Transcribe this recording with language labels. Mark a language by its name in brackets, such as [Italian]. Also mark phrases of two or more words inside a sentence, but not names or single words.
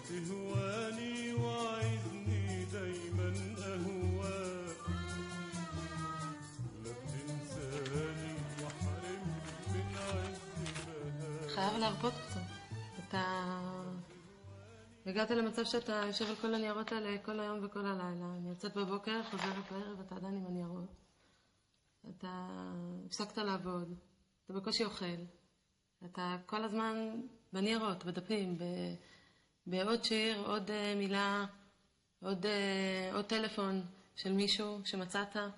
[Arabic] تهواني وعدني دايما أهواك لا تنساني وحرمني من عز بهاك. [Hebrew] חייב להרפות אותו. הגעת למצב שאתה יושב על כל הניירות האלה כל היום וכל הלילה. אני יוצאת בבוקר, חוזרת בערב, אתה עדיין עם הניירות. אתה הפסקת לעבוד, אתה בקושי אוכל. אתה כל הזמן בניירות, בדפים, בעוד שיר, עוד מילה, עוד טלפון של מישהו שמצאת.